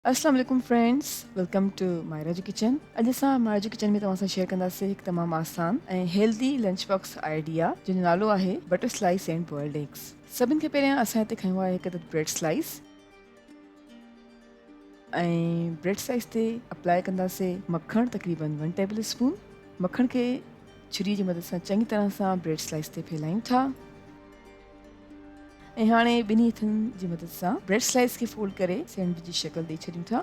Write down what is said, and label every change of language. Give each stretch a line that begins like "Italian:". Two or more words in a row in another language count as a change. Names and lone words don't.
Arabic: السلام عليكم
Sindhi: फ्रेंड्स,
English: welcome to Mayraju Kitchen.
Sindhi: अॼु असां मायराजू किचन में तव्हां सां शेयर कंदासीं हिकु तमामु आसान ऐं हेल्दी
English: lunch box idea
Sindhi: जंहिंजो नालो आहे
English: butter slice and boiled eggs.
Sindhi: सभिनि खां पहिरियां असां हिते खयो आहे हिकु अदद
English: bread slice
Sindhi: ऐं
English: bread slice
Sindhi: ते अप्लाई कंदासीं मखण तक़रीबन 1
English: table spoon.
Sindhi: मखण खे छुरी जी मदद सां चङी तरह सां
English: bread slice
Sindhi: ते फैलायूं था ऐं हाणे ॿिन्ही हथनि जी मदद सां
English: bread slice
Sindhi: खे फोल्ड करे सैंडविच जी शक्ल ॾेई छॾियूं था।